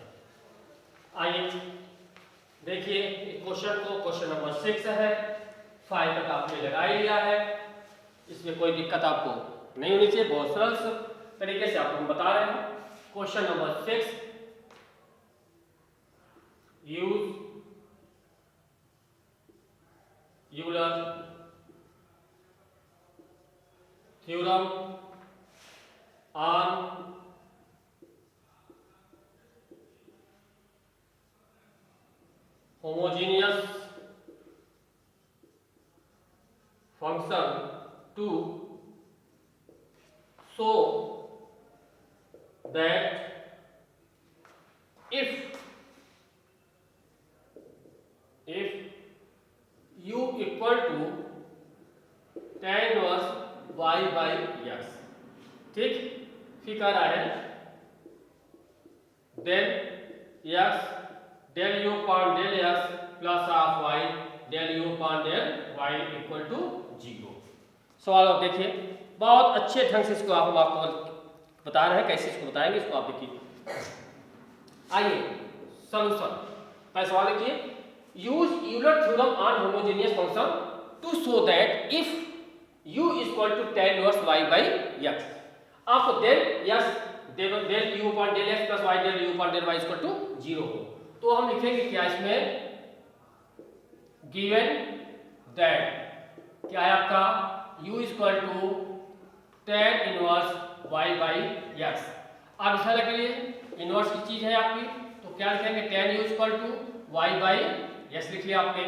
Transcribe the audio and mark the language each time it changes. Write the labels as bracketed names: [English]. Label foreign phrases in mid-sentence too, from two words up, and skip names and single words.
[Hindi] आइए देखिए क्वेश्चन को, क्वेश्चन नंबर 6 है, 5 तक आपने लगा ही लिया है, इसमें कोई दिक्कत आपको नहीं होनी चाहिए, बहुत सरल तरीके से आपको हम बता रहे हैं। [English] question number 6, use Euler theorem on homogeneous function to show that if u equal to tan इनवर्स y by x। [Hindi] ठीक, फिर कह रहा है [English] देन x del u upon del x plus of y del u upon del y equal to 0। [Hindi] सवाल आप देखिए, बहुत अच्छे ढंग से इसको हम आपको बता रहे हैं, कैसे इसको बताएंगे इसको आप देखिए। आइए सॉल्यूशन, पहला सवाल देखिए, [English] use Euler theorem on homogeneous function to show that if u equal to tan inverse y by x. आपको del u upon del x plus y del u upon del y equal to 0 [Hindi] हो, तो हम लिखेंगे क्या इसमें, [English] given that [Hindi] क्या है आपका [English] u equal to tan inverse y by x. [Hindi] आप इस तरह के लिए इनवर्स की चीज है आपकी, तो क्या लिखेंगे [English] tan u equal to y by x [Hindi] लिख लिया आपने।